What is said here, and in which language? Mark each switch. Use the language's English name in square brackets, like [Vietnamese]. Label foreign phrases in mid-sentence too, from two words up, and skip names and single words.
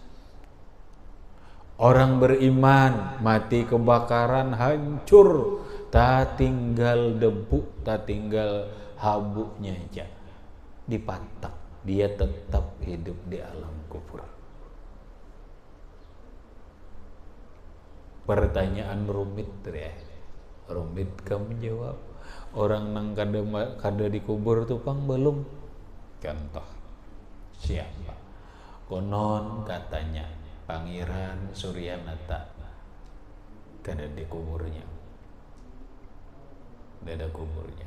[Indonesian] Orang beriman mati kebakaran hancur, tak tinggal debu, tak tinggal habuknya aja, dipatak, dia tetap hidup di alam kubur. Pertanyaan rumit ya, rumit kamu jawab. [Banjar] Orang nang kada dikubur tuh pang belum. [Indonesian] Contoh siapa? Konon katanya Pangeran Suryanata kada dikuburnya, kada kuburnya.